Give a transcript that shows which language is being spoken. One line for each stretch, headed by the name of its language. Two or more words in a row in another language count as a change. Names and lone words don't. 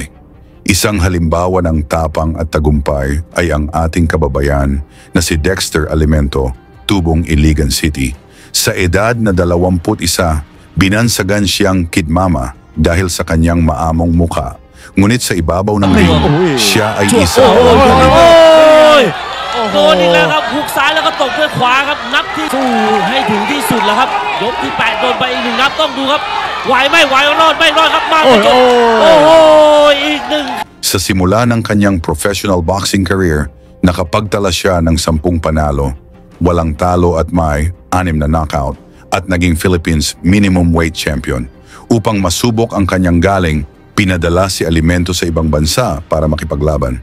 Filipino: Isang halimbawa ng tapang at tagumpay ay ang ating kababayan na si Dexter Alimento, tubong Iligan City. Sa edad na 21, binansagan siyang Kid Mama dahil sa kanyang maamong muka. Ngunit sa ibabaw ng ring, siya ay isa.
Thai: โดนอีกแล้วครับหุกซ้ายแล้วก็ตบด้วยขวาครับนับที่สู้ให้ถึงที่สุดแล้วครับยกที่8โดนไปอีก1นับต้องดูครับไหวไม่ไหวรอดไม่รอดครับมาจนอีก1
Filipino: Sa simula ng kanyang
English: professional boxing career,
Filipino: nakapagtala siya ng 10 panalo, walang talo at may 6 na knockout at naging Philippines
English: minimum weight champion.
Filipino: Upang masubok ang kanyang galing, pinadala si Alimento sa ibang bansa para makipaglaban.